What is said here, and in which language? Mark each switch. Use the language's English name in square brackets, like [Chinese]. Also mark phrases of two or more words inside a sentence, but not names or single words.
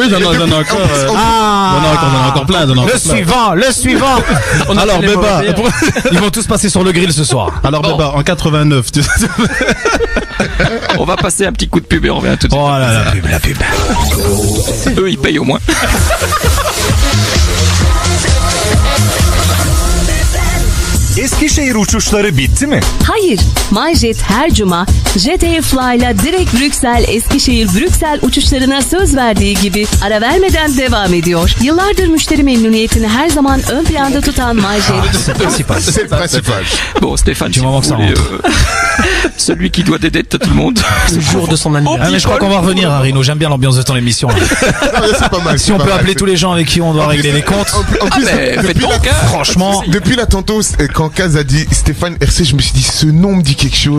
[French] Bah oui, j'en ai encore. J'en ai encore plein. Le suivant. Alors Béba, ils vont tous passer sur le grill ce soir. Alors Béba, en 89, tu sais. On va passer un petit coup de pub et on revient tout de suite. Oh là là, la pub. Eux, ils payent au moins. [Turkish] Eskişehir uçuşları bitti mi? Hayır, MyJet her cuma Jet Airfly'la direkt Brüksel uçuşlarına söz verdiği gibi ara vermeden devam ediyor. Yıllardır müşteri memnuniyetini her zaman ön planda tutan MyJet. [French] C'est le principal. Bon, Stéphane, tu m'en celui qui doit des dettes à tout le monde. Le jour de son anniversaire. Mais je crois qu'on va revenir à Rino. J'aime bien l'ambiance de ton émission. C'est pas mal. Si on peut appeler tous les gens avec qui on doit régler les comptes. En plus, franchement. Depuis là, tantôt, quand Kaz a dit Stéphane RC, je me suis dit, ce nom me dit quelque chose.